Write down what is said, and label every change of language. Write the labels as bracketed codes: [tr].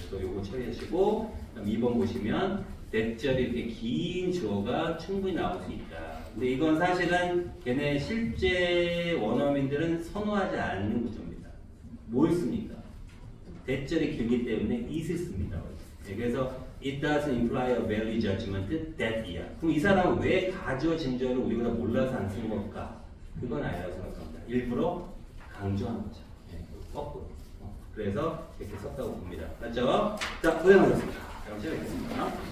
[ko] 그래서 요거 처리하시고, 그다음 2번 보시면 대절이 이렇게 긴 주어가 충분히 나올 수 있다. 근데 이건 사실은 걔네 실제 원어민들은 선호하지 않는 구조입니다. 뭘 씁니까? 대절이 길기 때문에 it을 씁니다. [en] 그래서 it doesn't imply a valid judgment that이야. [ko] 그럼 이 사람은 왜 가주어 진주어를 우리가 다 몰라서 안 쓴 걸까? 그건 아니라고 생각합니다. 일부러 강조한 거죠. 거꾸로. 그래서 이렇게 썼다고 봅니다. 맞죠? 자, 고생하셨습니다. 그럼 시작하겠습니다.